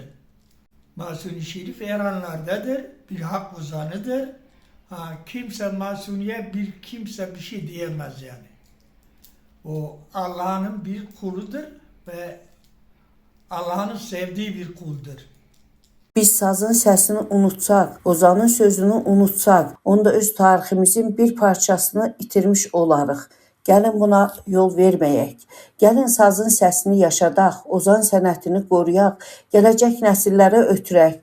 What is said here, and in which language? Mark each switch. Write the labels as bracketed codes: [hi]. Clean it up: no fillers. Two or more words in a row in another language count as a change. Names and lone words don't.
[tr] Mahsuni Şerif Eranlardadır. Bir hak ozanıdır. Kimse Mahsuni'ye kimse bir şey diyemez yani. O Allah'ın bir kuludur ve Allah'ın sevdiği bir kuldur. [az] Biz sazın səsini unutsaq, Ozanın sözünü unutsaq, onda öz tariximizin bir parçasını itirmiş olarıq. Gəlin buna yol verməyək. Gəlin sazın səsini yaşadaq, Ozan sənətini qoruyaq, gələcək nəsillərə ötürək.